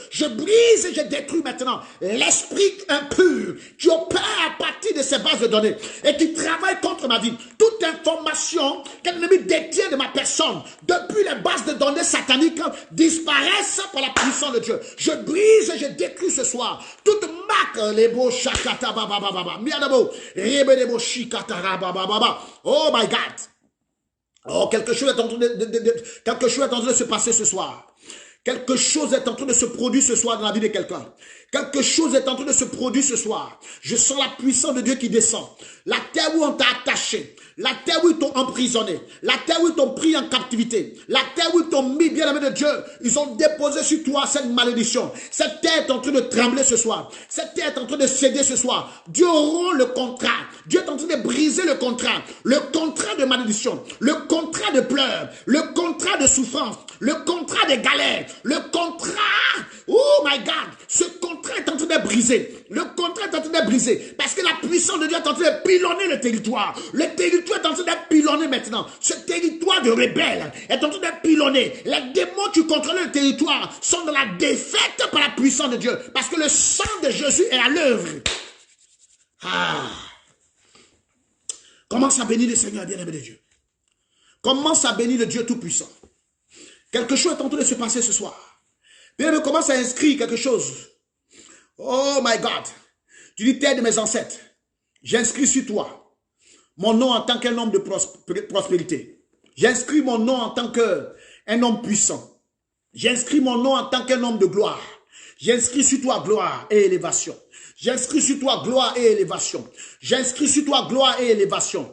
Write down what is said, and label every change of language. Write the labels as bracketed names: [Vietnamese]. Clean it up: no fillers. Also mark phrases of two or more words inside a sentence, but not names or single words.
[French] Je brise et je détruis maintenant l'esprit impur qui opère à partir de ces bases de données et qui travaille contre ma vie. Toute information qu'un ennemi détient de ma personne depuis les bases de données sataniques disparaisse par la puissance de Dieu. Je brise et je détruis ce soir toute marque, les beaux shakata baba baba, miadabo, rebe les beaux shikata baba. [English] Oh my God. [French] Oh, quelque chose est en train de se passer ce soir. Quelque chose est en train de se produire ce soir dans la vie de quelqu'un. Quelque chose est en train de se produire ce soir. Je sens la puissance de Dieu qui descend. La terre où on t'a attaché, la terre où ils t'ont emprisonné, la terre où ils t'ont pris en captivité, la terre où ils t'ont mis, bien aimé de Dieu, ils ont déposé sur toi cette malédiction. Cette terre est en train de trembler ce soir. Cette terre est en train de céder ce soir. Dieu rompt le contrat. Dieu est en train de briser le contrat de malédiction, le contrat de pleurs, le contrat de souffrance, le contrat de galère, le contrat, [English] oh my God, [French] ce contrat est en train de briser. Le contrat est en train de briser parce que la puissance de Dieu est en train de pilonner le territoire. Le territoire est en train de pilonner maintenant. Ce territoire de rebelles est en train de pilonner. Les démons qui contrôlent le territoire sont dans la défaite par la puissance de Dieu parce que le sang de Jésus est à l'œuvre. Commence à bénir le Seigneur, bien-aimé de Dieu. Commence à bénir le Dieu Tout-Puissant. Quelque chose est en train de se passer ce soir. Bien-aimé, commence à inscrire quelque chose. [English] Oh my God. [French] Tu dis, terre de mes ancêtres, j'inscris sur toi mon nom en tant qu'un homme de prospérité. J'inscris mon nom en tant qu'un homme puissant. J'inscris mon nom en tant qu'un homme de gloire. J'inscris sur toi gloire et élévation. J'inscris sur toi gloire et élévation. J'inscris sur toi gloire et élévation.